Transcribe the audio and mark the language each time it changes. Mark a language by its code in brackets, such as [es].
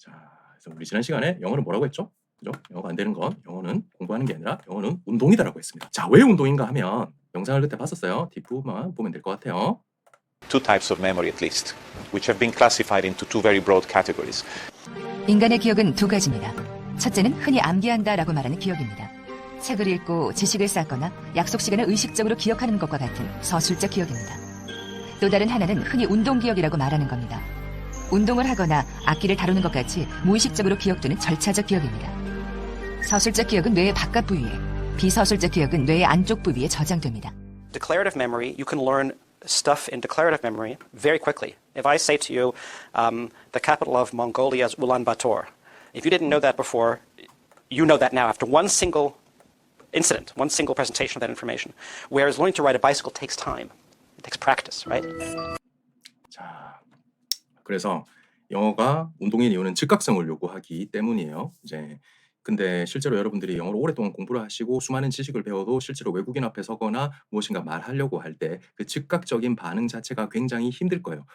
[ko] 그래서 우리 지난 시간에 영어는 뭐라고 했죠? 그죠? 영어가 안 되는 건 영어는 공부하는 게 아니라 영어는 운동이다라고 했습니다. 자, 왜 운동인가 하면 영상을 그때 봤었어요. 뒷부분만 보면 될 것 같아요. [en] Two types of memory at least, which have been classified into two very broad categories. [ko] 인간의 기억은 두 가지입니다. 첫째는 흔히 암기한다라고 말하는 기억입니다. 책을 읽고 지식을 쌓거나 약속 시간을 의식적으로 기억하는 것과 같은 서술적 기억입니다. 또 다른 하나는 흔히 운동기억이라고 말하는 겁니다. 운동을 하거나 악기를 다루는 것 같이 무의식적으로 기억되는 절차적 기억입니다. 서술적 기억은 뇌의 바깥 부위에, 비서술적 기억은 뇌의 안쪽 부위에 저장됩니다. [en] Declarative memory, you can learn stuff in declarative memory very quickly. If I say to you, the capital of Mongolia is Ulaanbaatar, if you didn't know that before, you know that now after one single incident, one single presentation of that information. Whereas learning to ride a bicycle takes time. It takes practice, right? [ko] 자, 그래서 영어가 운동인 이유는 즉각성을 요구하기 때문이에요. 근데 실제로 여러분들이 영어를 오랫동안 공부를 하시고 수많은 지식을 배워도 실제로 외국인 앞에 서거나 무엇인가 말하려고 할 때 그 즉각적인 반응 자체가 굉장히 힘들 거예요.